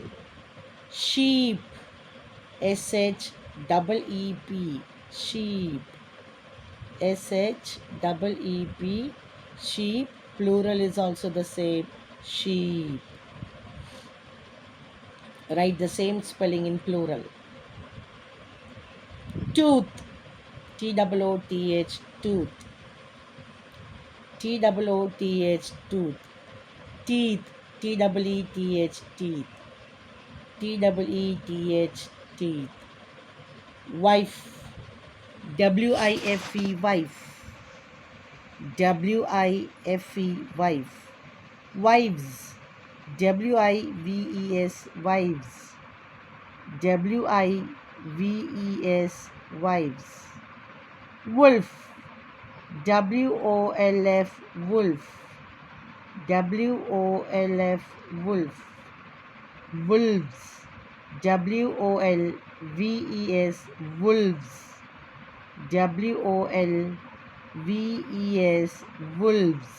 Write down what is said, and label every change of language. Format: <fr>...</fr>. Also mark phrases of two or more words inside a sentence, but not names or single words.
<en>Sheep, SHEEP, sheep. SHEEP, sheep. Plural is also the same, sheep. Write the same spelling in plural. Tooth, T-O-O-T-H, tooth. T-O-O-T-H, tooth. Teeth, T-E-E-T-H, teeth. T-E-E-T-H, teeth. Wife, W-I-F-E, wife. W-I-F-E, wife. Wives, W-I-V-E-S, wives. W-I-V-E-S, wives. Wolf, W-O-L-F, wolf. W-O-L-F, wolf. Wolves, W-O-L-V-E-S, wolves. W-O-L-V-E-S, wolves.</en>